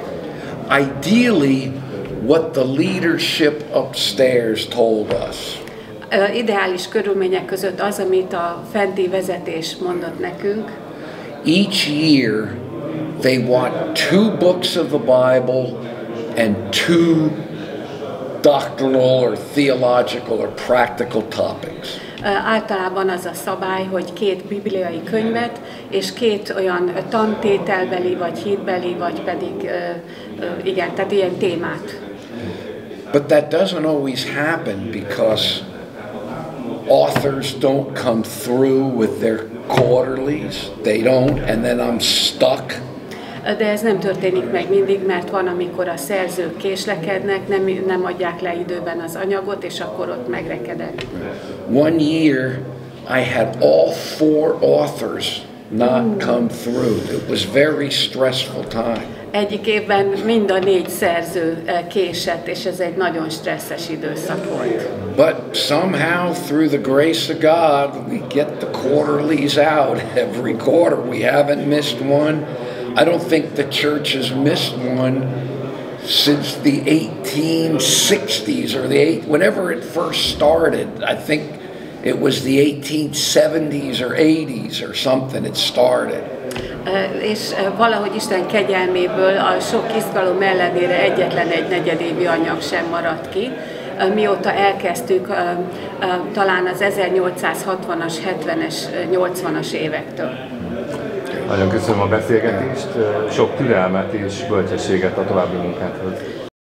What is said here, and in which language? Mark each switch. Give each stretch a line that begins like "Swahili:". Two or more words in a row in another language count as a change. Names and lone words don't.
English: Ideally, what the leadership upstairs told us.
Hungarian: Ideális körülmények között az, amit a fenti vezetés mondott nekünk.
English: Each year, they want 2 books of the Bible and 2 doctrinal or theological or practical topics.
Hungarian: Általában az a szabály, hogy 2 bibliai könyvet és 2 olyan tantételbeli, vagy hitbeli, vagy pedig igen, tehát ilyen témát.
English: But that doesn't always happen because authors don't come through with their quarterlies. They don't, and then I'm stuck.
Hungarian: De ez nem történik meg mindig, mert van, amikor a szerzők késlekednek, nem adják le időben az anyagot, és akkor ott megrekedek.
English: One year I had all 4 authors not come through. It was very stressful time.
Hungarian: Egyik évben mind a 4 szerző késett, és ez egy nagyon stresszes időszak volt.
English: But somehow, through the grace of God, we get the quarterlies out every quarter. We haven't missed one. I don't think the church has missed one since the 1860s or whenever it first started. I think it was the 1870s or 80s or something it started.
Hungarian: És valahogy Isten kegyelméből a sok izgalom ellenére egyetlen egy negyedévi anyag sem maradt ki. Mióta elkezdtük, talán az 1860-as, 70-es, 80-as évektől. Nagyon köszönöm a beszélgetést, sok türelmet és bölcsességet a további munkádhoz.